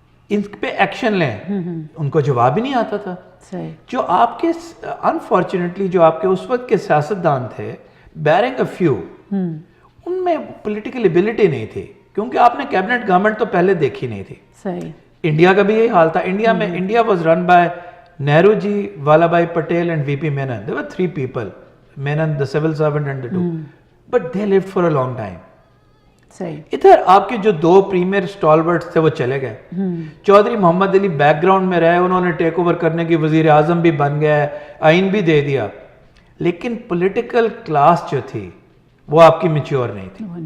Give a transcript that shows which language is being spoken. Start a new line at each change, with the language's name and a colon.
Urdu: ان پہ ایکشن لیں, ان کو جواب ہی نہیں آتا تھا. جو آپ کے انفارچونیٹلی جو آپ کے اس وقت کے سیاستدان تھے,
English: barring a few,
Urdu: ان میں پولیٹیکل ایبلٹی نہیں تھی, کیونکہ آپ نے کیبنٹ گورنمنٹ تو پہلے دیکھی نہیں تھی. انڈیا کا بھی یہی حال تھا.
English: India was run by Nehru ji, Vallabhbhai Patel and V P Menon. There were 3 people, Menon the civil servant and the 2, but they lived for a long time.
Urdu: ادھر آپ کے جو 2 پریمیئر اسٹالورٹس تھے وہ چلے گئے. چودھری محمد علی بیک گراؤنڈ میں رہے, انہوں نے ٹیک اوور کرنے کی وزیر اعظم بھی بن گئے, آئین بھی دے دیا, لیکن پولیٹیکل کلاس جو تھی وہ آپ کی میچور نہیں تھی.